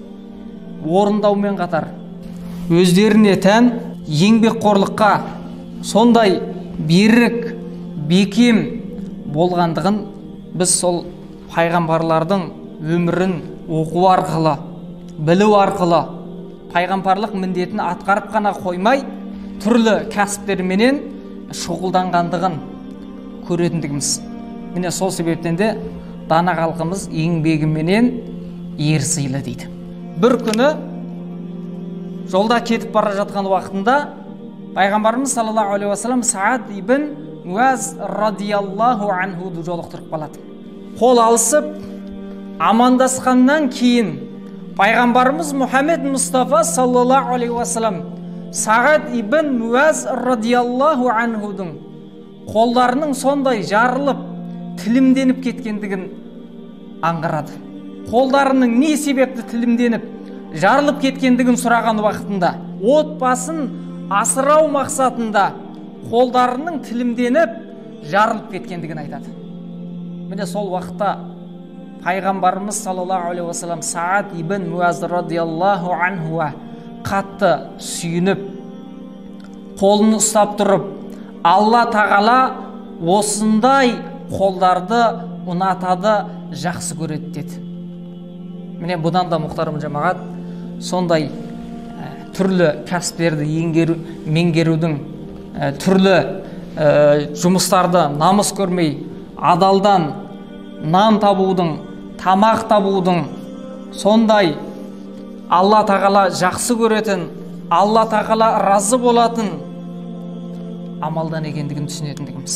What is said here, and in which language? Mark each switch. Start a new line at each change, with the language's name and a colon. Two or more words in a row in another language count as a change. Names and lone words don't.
Kazakh: орындаумен қатар, өздеріне тән еңбекқорлыққа сондай берік, бекем болғандығын біз сол пайғамбарлардың өмірін оқу арқылы, білу арқылы пайғамбарлық міндетін атқарып қана қоймай, түрлі кәсіптерменен шұғылданғандығын көретіндігіміз. Міне сол себептен де дана халқымыз еңбегіменен ер сыйлы дейді. Бір күні жолда кетіп бара жатқан уақытында пайғамбарымыз
Arabic: صلى الله عليه وسلم
Kazakh: Саад ибн Муаз
Arabic: رضي الله عنه
Kazakh: жолықтырып қалады. Қол алысып амандасқаннан кейін пайғамбарымыз Мұхаммед Мұстафа
Arabic: صلى الله عليه وسلم
Kazakh: Сағад ибн Муаз
Arabic: رضي الله عنه
Kazakh: қолдарының сондай жарылып тілімденіп кеткендігін аңғарады. Қолдарының не себепті тілімденіп жарылып кеткендігін сұраған уақытында отбасын асырау мақсатында қолдарының тілімденіп жарылып кеткендігін айтады. Міне сол уақытта пайғамбарымыз
Arabic: صلى الله عليه وسلم
Kazakh: Сағад ибн Муаз
Arabic: رضي الله عنه
Kazakh: қатты сүйініп, қолын ұстап тұрып, Алла тағала осындай қолдарды ұнатады, жақсы көреді деді. Міне бұдан да мұхтарым жамағат, сондай түрлі кәсіптерді меңгерудің, түрлі жұмыстарды намыс көрмей, адалдан нан табудың, тамақ табудың, сондай Алла тағала жақсы көретін, Алла тағала разы болатын амалдан екендігін түсінетіндігіміз.